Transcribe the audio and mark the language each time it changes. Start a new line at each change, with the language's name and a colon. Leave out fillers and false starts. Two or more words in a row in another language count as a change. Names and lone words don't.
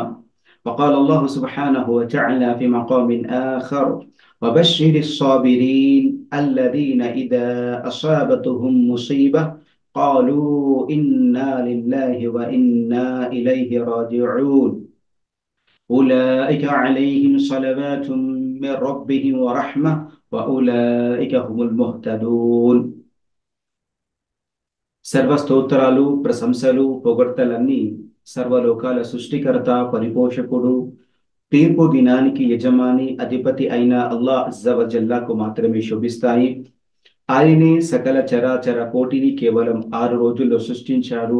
Arabic: وقال الله سبحانه وتعالى في مقام آخر: وبشر الصابرين الذين إذا أصابتهم مصيبة قالوا إنا لله وإنا إليه راجعون أولئك عليهم صلوات من ربهم ورحمة وأولئك هم المهتدون.
Telugu: సర్వ స్తోత్రాలు ప్రశంసలు పొగడ్తలన్నీ సర్వలోకాల సృష్టికర్త పరిపోషకుడు తీర్పు దినానికి యజమాని అధిపతి అయిన
Arabic: الله عز وجل
Telugu: మాత్రమే శోభిస్తాయి. ఆయనే సకల చరాచర కోటిని కేవలం 6 రోజుల్లో సృష్టించాడు.